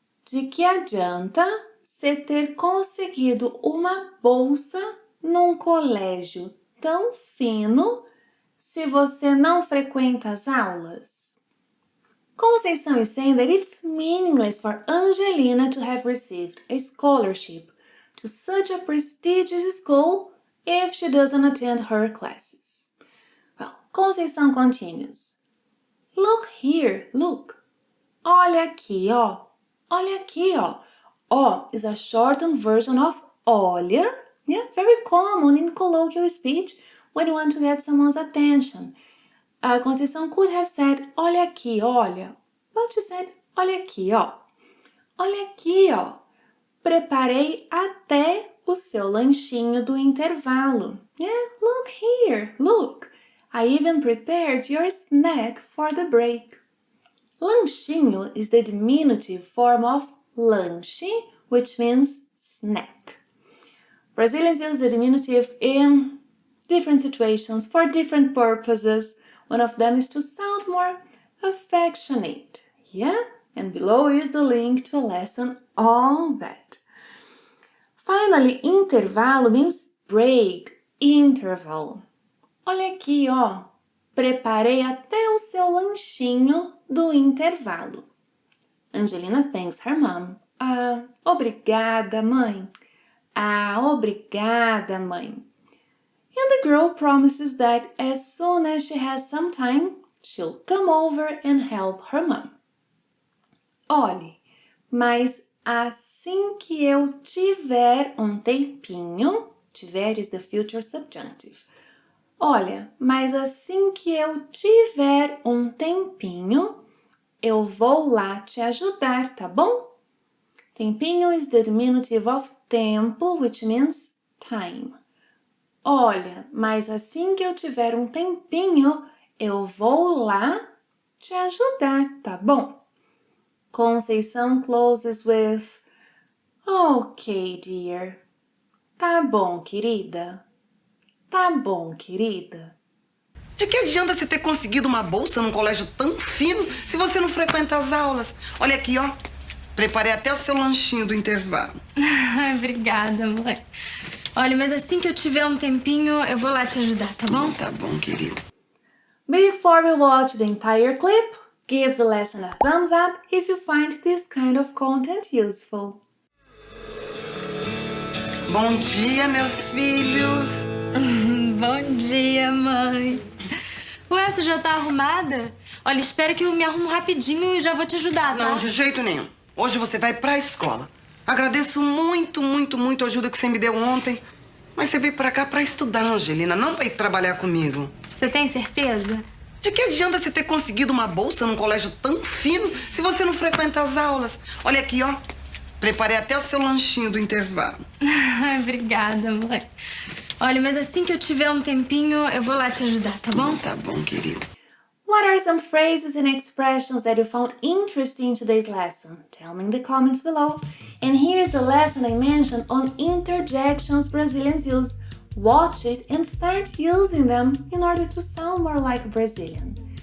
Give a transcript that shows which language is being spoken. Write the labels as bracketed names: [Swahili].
[Portuguese] De que adianta você ter conseguido uma bolsa num colégio tão fino se você não frequenta as aulas? [English] Conceição is saying that it's meaningless for Angelina to have received a scholarship to such a prestigious school if she doesn't attend her classes. Well, Conceição continues. Look here, look. [Portuguese] Olha aqui, ó. Olha aqui, ó. [English] Ó is a shortened version of olha. Yeah, very common in colloquial speech when you want to get someone's attention. Conceição could have said, [Portuguese] olha aqui, olha. [English] But she said, [Portuguese] olha aqui, ó. Olha aqui, ó. Preparei até o seu lanchinho do intervalo. [English] Yeah, look here, look. I even prepared your snack for the break. Lanchinho is the diminutive form of lanche, which means snack. Brazilians use the diminutive in different situations for different purposes. One of them is to sound more affectionate. Yeah? And below is the link to a lesson on that. Finally, intervalo means break, interval. [Portuguese] Olha aqui, ó. Preparei até o seu lanchinho do intervalo. [English] Angelina thanks her mom. [Portuguese] Obrigada, mãe. Obrigada, mãe. [English] And the girl promises that as soon as she has some time, she'll come over and help her mom. [Portuguese] Olhe, mas assim que eu tiver tempinho, tiver [English] is the future subjunctive. [Portuguese] Olha, mas assim que eu tiver tempinho, eu vou lá te ajudar, tá bom? [English] Tempinho is the diminutive of tempo, which means time. [Portuguese] Olha, mas assim que eu tiver tempinho, eu vou lá te ajudar, tá bom? [English] Conceição closes with, okay, dear. [Portuguese] Tá bom, querida. Tá bom, querida. De que adianta você ter conseguido uma bolsa num colégio tão fino se você não frequenta as aulas? Olha aqui, ó. Preparei até o seu lanchinho do intervalo. Ai, obrigada, mãe. Olha, mas assim que eu tiver um tempinho, eu vou lá te ajudar, tá bom? Tá bom, querida. [English] Before we watch the entire clip, give the lesson a thumbs up if you find this kind of content useful. [Portuguese] Bom dia, meus filhos. Bom dia, mãe. Ué, você já tá arrumada? Olha, espera que eu me arrumo rapidinho e já vou te ajudar, tá? Não, de jeito nenhum. Hoje você vai pra escola. Agradeço muito, muito, muito a ajuda que você me deu ontem. Mas você veio pra cá pra estudar, Angelina, não pra ir trabalhar comigo. Você tem certeza? De que adianta você ter conseguido uma bolsa num colégio tão fino se você não frequenta as aulas? Olha aqui, ó. Preparei até o seu lanchinho do intervalo. Ai, obrigada, mãe. Olha, mas assim que eu tiver um tempinho, eu vou lá te ajudar, tá bom? Tá bom, querida. [English] What are some phrases and expressions that you found interesting in today's lesson? Tell me in the comments below. And here's the lesson I mentioned on interjections Brazilians use. Watch it and start using them in order to sound more like Brazilian.